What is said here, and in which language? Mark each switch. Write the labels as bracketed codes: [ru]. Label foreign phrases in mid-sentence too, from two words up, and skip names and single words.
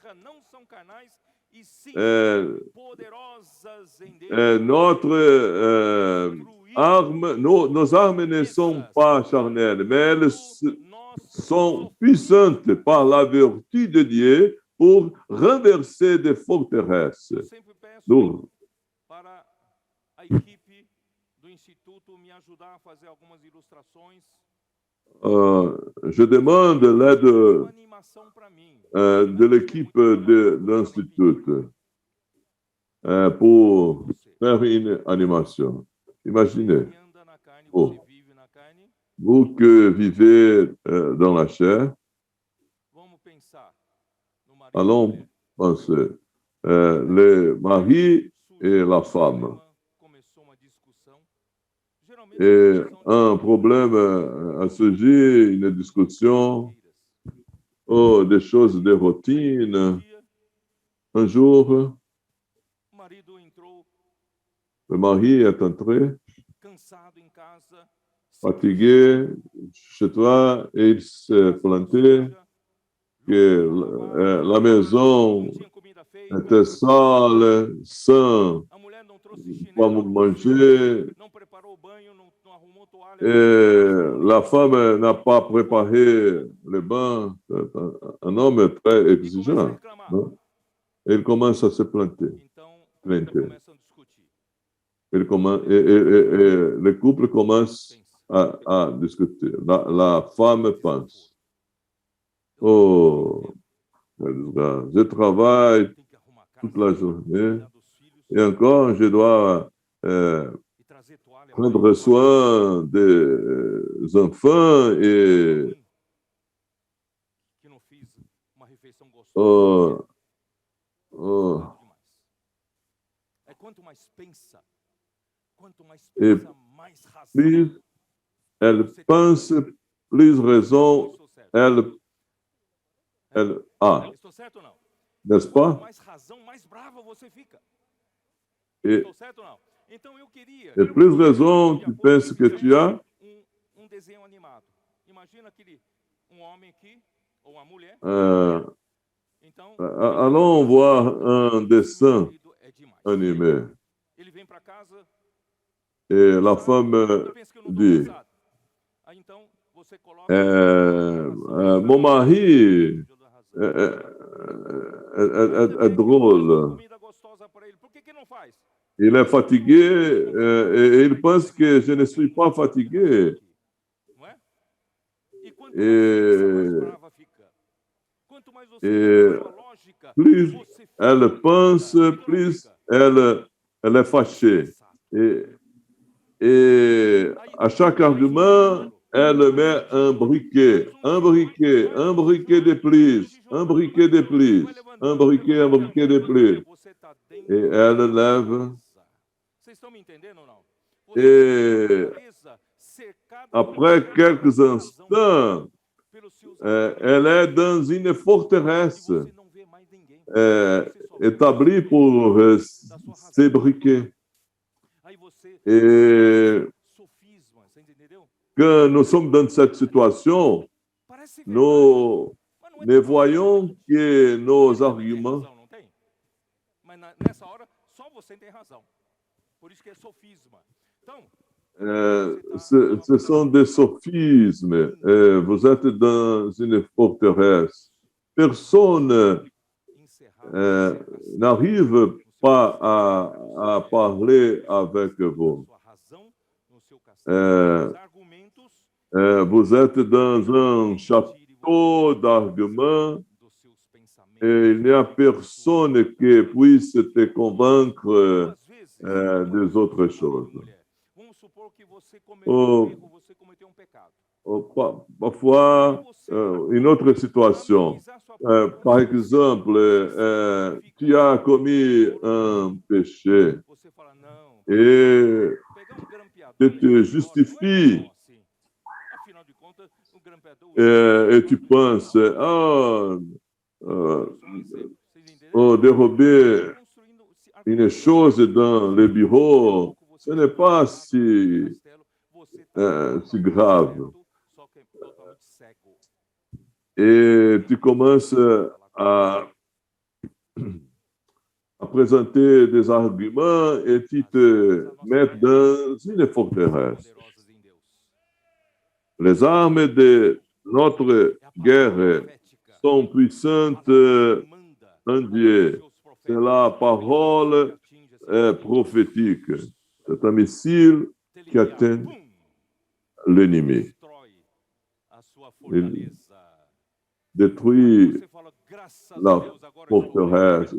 [fr] Nos armes ne sont pas charnelles, mais elles sont puissantes par la vertu de Dieu pour renverser des forteresses. [pt] Eu sempre peço [fr] Nous, [pt] para a equipe do Instituto me ajudar a fazer algumas ilustrações. [fr] je demande l'aide [pt] Uma animação para mim. [fr] de l'équipe de l'Institut pour faire une animation. Imaginez, [pt] Você anda na carne, Oh. você vive na carne. [fr] vous que vivez dans la chair, [pt] Vamos pensar no marido e [fr] allons [pt] mulher. [fr] penser, les maris et la femme. [pt] Começou uma discussão. Geralmente [fr] Et [pt] discussão de [fr] un problème a surgi, une discussion, [pt] brincadeiras. [fr] des choses de routine. [pt] Um dia, [fr] Un jour, [pt] o marido entrou [fr] le mari est entré, [pt] cansado em casa, [fr] fatigué chez toi, et il s'est planté que la maison [pt] não tinha comida feita, [fr] était sale, sain, [pt] a mulher não trouxe [fr] pas [pt] chinelo, [fr] manger, [pt] não preparou o banho, não arrumou toalha. [fr] et la femme n'a pas préparé le bain. Un homme est très [pt] E começa a [fr] exigeant. [pt] reclamar. Hein? [fr] Et il commence à se planter. [pt] Então, [fr] Planter. [pt] começam a discutir. [fr] Et le couple commence [pt] Pensa. [fr] à discuter. La femme pense, oh, je travaille [pt] Tem que arrumar a [fr] toute [pt] casa, [fr] la journée [pt] cuidar dos filhos [fr] et encore je dois [pt] e trazer toalha. [fr] prendre soin des enfants et [pt] Que não fiz uma refeição gostosa. oh, Demais. É quanto mais pensa, [fr] Et [pt] mais razão. [fr] plus elle pense, plus raison [pt] Estou certo. [fr] elle a, [pt] Estou certo ou não? [fr] n'est-ce [pt] Quanto [fr] pas? [pt] mais razão, mais brava você fica. [fr] Et, [pt] Estou certo ou não? Então eu queria. [fr] et plus raison tu penses que tu as, [pt] Desenho animado. Imagina homem aqui ou uma mulher. Então, [fr] allons voir un dessin [pt] é demais. [fr] animé. [pt] Ele vem para casa [fr] Et la femme [pt] e pensa que eu não tô [fr] dit, [pt] cansado. Aí então você coloca [fr] mon mari est drôle. [pt] comida gostosa para ele. Por que não faz? [fr] Il est fatigué et il pense que je ne suis pas fatigué. [pt] Não é? E quanto [fr] Et- [pt] mais brava fica. Quanto mais você [fr] et [pt] usa a lógica, [fr] plus [pt] você fica [fr] elle pense, [pt] fica ou não [fr] plus [pt] fica? [fr] elle est fâchée. Et à chaque argument, elle met un briquet de plus, un briquet de plus, un briquet de plus. [pt] Você tá [fr] Et [pt] dentro [fr] elle lève. [pt] Vocês estão me entendendo ou não? [fr] Et [pt] Presa, cercada [fr] après [pt] por [fr] quelques [pt] razão, [fr] instants, [pt] pelos seus [fr] elle est dans une forteresse [pt] e você não vê mais ninguém. [fr] établie pour ces briquets. [pt] Aí você [fr] Et [pt] sofisma, você entendeu? [fr] quand nous sommes dans cette situation, [pt] Parece verdade, [fr] nous [pt] mas não é [fr] ne [pt] tão [fr] voyons [pt] verdade. [fr] que nos [pt] Você também tem [fr] arguments, [pt] razão, não tem? Mas nessa hora, só você tem razão. Por isso que é sofisma. Então, [fr] ce sont des sophismes. Vous êtes dans une forteresse. Personne [pt] encerrar [fr] n'arrive pas à parler avec vous. [pt] sua razão no seu castelo, os argumentos [fr] Vous êtes dans un château d'arguments [pt] dos seus pensamentos. [fr] et il n'y a personne qui puisse te convaincre [pt] Às vezes, [fr] des autres choses. [pt] mulher, vamos supor que você cometeu Oh. um erro, você cometeu um pecado. [fr] Parfois, une autre situation. Par exemple, tu as commis un péché [pt] Você fala, não, [fr] et [pt] pegar um grampeador [fr] tu [pt] e [fr] te [pt] não é [fr] justifies [pt] tão assim. Afinal de contas, o grampeador... [fr] et tu penses, oh, [pt] Vocês entenderam? [fr] oh, dérober [pt] Construindo [fr] une chose dans le bureau, ce n'est pas si, si grave. [pt] Só que é totalmente cego. [fr] Et tu commences à présenter des arguments et tu te mets dans une forteresse. [pt] Poderosas em Deus. [fr] Les armes de notre [pt] É a palavra [fr] guerre [pt] profética. [fr] sont puissantes [pt] Manda [fr] un Dieu. C'est la parole prophétique. C'est un missile qui atteint l'ennemi. Il détruit la forteresse.